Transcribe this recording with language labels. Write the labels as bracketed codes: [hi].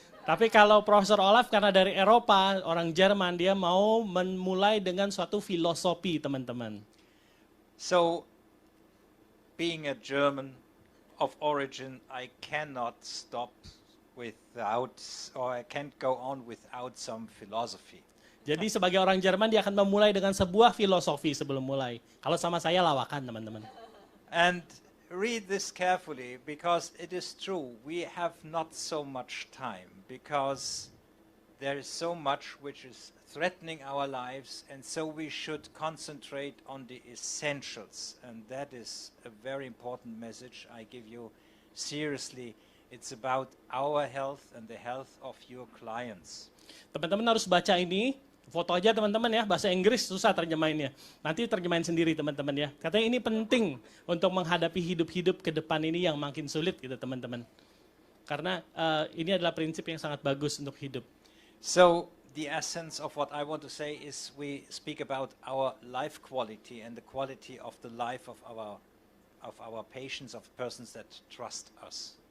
[id] Tapi kalau Profesor Olaf karena dari Eropa, orang Jerman, dia mau memulai dengan suatu filosofi teman-teman. [en] So, being a German of origin, I cannot stop without, or I can't go on without some philosophy. [id] Jadi sebagai orang Jerman dia akan memulai dengan sebuah filosofi sebelum mulai. Kalau sama saya lawakan teman-teman. [en] And read this carefully, because it is true, we have not so much time, because there is so much which is threatening our lives, and so we should concentrate on the essentials, and that is a very important message I give you. Seriously, it's about our health and the health of your clients. [id] Teman-teman harus baca ini, foto aja teman-teman ya, bahasa Inggris susah terjemahinnya. Nanti terjemahin sendiri teman-teman ya. Katanya ini penting untuk menghadapi hidup-hidup ke depan ini yang makin sulit gitu teman-teman. Karena ini adalah prinsip yang sangat bagus untuk hidup. [en] So the essence of what I want to say is we speak about our life quality and the quality of the life of our patients, of persons that trust us.